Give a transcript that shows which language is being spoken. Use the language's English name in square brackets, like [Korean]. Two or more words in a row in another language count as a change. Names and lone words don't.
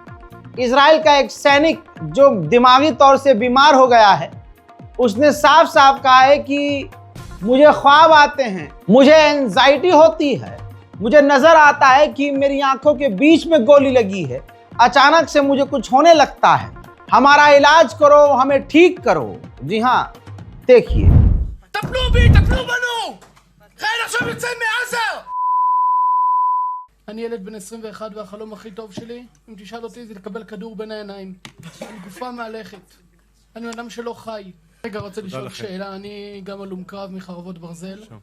[Hindi] इजराइल का एक सैनिक जो दिमागी तौर से बीमार हो गया है, उसने साफ साफ कहा है कि मुझे ख्वाब आते हैं, मुझे एंजाइटी होती है, मुझे नजर आता है कि मेरी आंखों के बीच में गोली लगी है, अचानक से मुझे कुछ होने लगता है, हमारा इलाज करो, हमें ठीक करो। जी हाँ, देखिए। [Hebrew] טפלו בי, טפלו בנו! חיל עכשיו יוצא מעזה! אני ילד בן 21 והחלום הכי טוב שלי, אם תשאל אותי, זה לקבל כדור בין העיניים. אני גופה מהלכת. אני אדם שלא חי. רגע, רוצה לשאול שאלה, אני גם הלום קרב מחרבות ברזל.